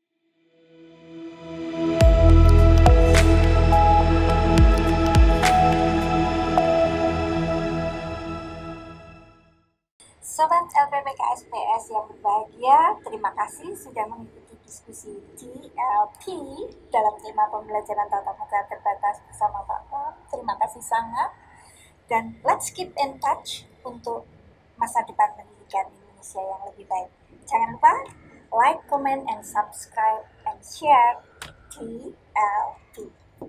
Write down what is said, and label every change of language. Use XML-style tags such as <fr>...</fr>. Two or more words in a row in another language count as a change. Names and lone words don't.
<id>Sobat LPPK-SPS yang berbahagia, terima kasih sudah mengikuti diskusi TLP dalam tema pembelajaran tatap muka terbatas bersama Pak Pram. Terima kasih sangat, dan</id> <en>let's keep in touch</en> <id>untuk masa depan pendidikan Indonesia yang lebih baik. Jangan lupa</id> <en>like, comment, and subscribe and share TLP.</en>